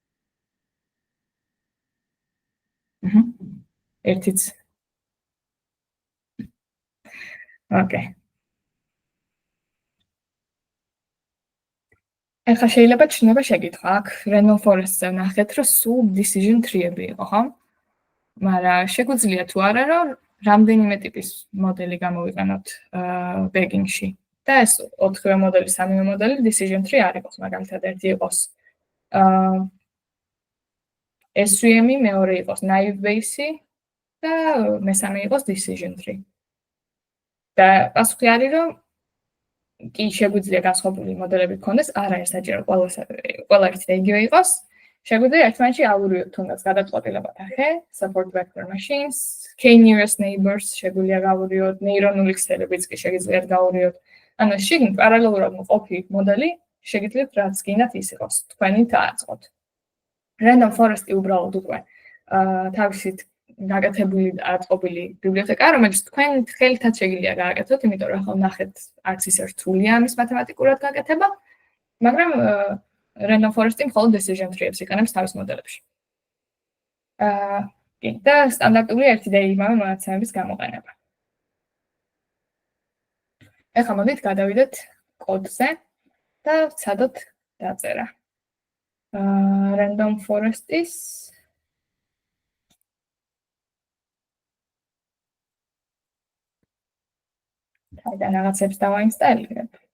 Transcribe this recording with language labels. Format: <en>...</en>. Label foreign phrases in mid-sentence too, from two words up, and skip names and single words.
<ka>ერთიც. ოკეი. ეხლა შეიძლება ჩნდება შეკითხვა, აქ</ka> <en>random forest-</en> <ka>ზე ვნახეთ, რომ სულ</ka> <en>decision tree-</en> <ka>ები იყო, ხო? მაგრამ შეგვიძლია თუ არა, რომ რამდენიმე ტიპის მოდელი გამოვიყენოთ begging-ში. და ეს 4-ვე მოდელი, 3-ვე მოდელი</ka> <en>decision tree</en> <ka>არ იყოს, მაგალითად ერთი იყოს SVM-ი, მეორე იყოს</ka> <en>naive Bayes-</en> <ka>ი და მესამე იყოს</ka> <en>decision tree.</en> <ka>და პასუხი არის, რომ კი შეგვიძლია განსხვავებული მოდელები გქონდეს, არა ეს საჭირო ყველა ერთი და იგივე იყოს. შეგვიძლია ერთმანეთში ავურიოთ თუნდაც გადაწყვეტილებათა ხე,</ka> <en>support vector machines, k-nearest neighbors</en> <ka>შეგვიძლია გავურიოთ, ნეირონული ქსელებიც კი შეგიძლიათ გავურიოთ. ანუ შიგნით პარალელურად მყოფი მოდელი შეგიძლიათ რაც გინდათ ის იყოს, თქვენი დააწყოთ.</ka> <en>Random forest-</en> <ka>ი უბრალოდ უკვე თავისით გაკეთებული და აწყობილი ბიბლიოთეკა, რომელიც თქვენ ხელითაც შეგიძლია გააკეთოთ, იმიტომ რომ ახლა ნახეთ, არც ისე რთულია ამის მათემატიკურად გაკეთება, მაგრამ Random forest-ი მხოლოდ</ka> <en>decision tree-</en> <ka>ებს იყენებს თავის მოდელებში. და სტანდარტული ერთი და იმავე მონაცემების გამოყენება. ეხლა მოდით გადავიდეთ კოდზე და ვცადოთ დაწერა.</ka> <en>Random forest-</en> <ka>ის თავიდან რაღაცებს დავაინსტალირებ.</ka>